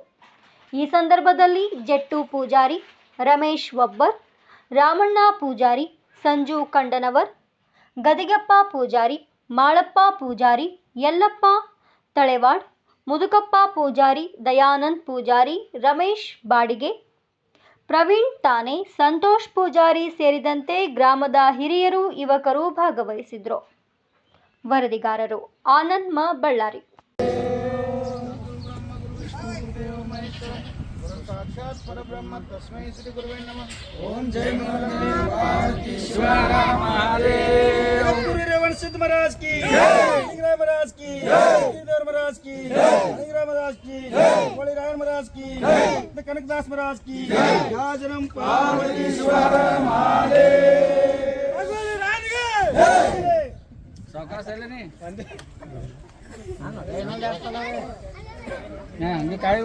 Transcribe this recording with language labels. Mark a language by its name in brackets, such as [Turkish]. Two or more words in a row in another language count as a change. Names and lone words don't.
[Kannada] ಈ ಸಂದರ್ಭದಲ್ಲಿ ಜೆಟ್ಟು ಪೂಜಾರಿ, ರಮೇಶ್ ಒಬ್ಬರ್, ರಾಮಣ್ಣ ಪೂಜಾರಿ, ಸಂಜು ಕಂಡನವರ್, ಗದಿಗೆಪ್ಪ ಪೂಜಾರಿ, ಮಾಳಪ್ಪ ಪೂಜಾರಿ, ಯಲ್ಲಪ್ಪ ತಳೆವಾಡ್, ಮುದುಕಪ್ಪ ಪೂಜಾರಿ, ದಯಾನಂದ್ ಪೂಜಾರಿ, ರಮೇಶ್ ಬಾಡಿಗೆ, ಪ್ರವೀಣ್ ತಾನೆ, ಸಂತೋಷ್ ಪೂಜಾರಿ ಸೇರಿದಂತೆ ಗ್ರಾಮದ ಹಿರಿಯರು, ಯುವಕರು ಭಾಗವಹಿಸಿದ್ರು. ವರದಿಗಾರರು ಆನಂದ್ ಮ ಬಳ್ಳಾರಿ. [Sanskrit] साक्षात् परब्रह्म तस्मै श्री गुरुवे नमः। [Hindi] ओम जय गुरु रेवण सिद्ध महाराज की जय, महाराज की जय, महाराज की जय, महाराज की जय, बोले रायण महाराज की जय, कनकदास महाराज की जय, जन्म पार्वती शिवराम माले भगवान रायण की जय। सावकाश है नहीं [Kannada] ಹಂಗೆ ಕಾಯಿ